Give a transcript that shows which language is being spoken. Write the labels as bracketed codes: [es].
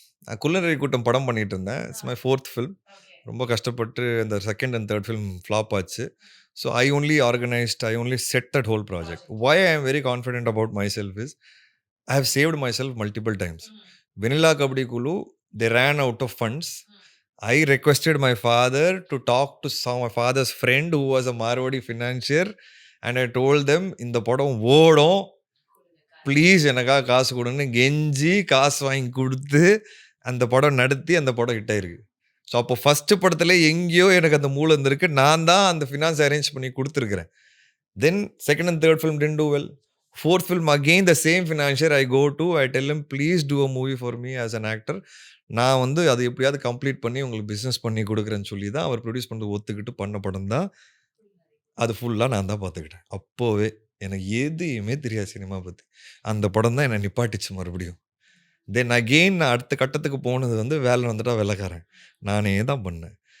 [ta] நான் குள்ளநரி கூட்டம் படம் பண்ணிட்டு இருந்தேன். [en] It's my 4th film. [ta] ரொம்ப கஷ்டப்பட்டு அந்த 2nd and 3rd film flop ஆச்சு. [en] So I only set that whole project. Why I am very confident about myself is I have saved myself multiple times. Vennila Kabaddi Kuzhu they ran out of funds. I requested my father to talk to my father's friend who was a Marwadi financier and I told them [ta] இந்த படம் ஓடும், please எனக்காக காசு கொடுன்னு கெஞ்சி காசு வாங்கி கொடுத்து அந்த படம் நடத்தி அந்த படம் ஹிட் ஆயிருக்கு. ஸோ அப்போ ஃபஸ்ட்டு படத்தில் எங்கேயோ எனக்கு அந்த மூளை இருந்திருக்கு. நான் தான் அந்த ஃபினான்ஸ் அரேஞ்ச் பண்ணி கொடுத்துருக்குறேன். [en] Then 2nd and 3rd film didn't do well. 4th film again the same financier I go to, I tell him please do a movie for me as an actor. [ta] நான் வந்து அது எப்படியாவது கம்ப்ளீட் பண்ணி உங்களுக்கு business பண்ணி கொடுக்குறேன்னு சொல்லி தான் அவர் ப்ரொடியூஸ் பண்ணி ஒத்துக்கிட்டு பண்ண படம் தான் அது. ஃபுல்லாக நான் தான் பார்த்துக்கிட்டேன். அப்போவே எனக்கு எதுவுமே தெரியாது சினிமா பற்றி. அந்த படம் தான் என்னை நிப்பாட்டிச்சு மறுபடியும். தென் அகெயின் நான் அடுத்த கட்டத்துக்கு போனது வந்து வேலை வந்துட்டா வெள்ளைக்காரன் நானே தான் பண்ணேன்.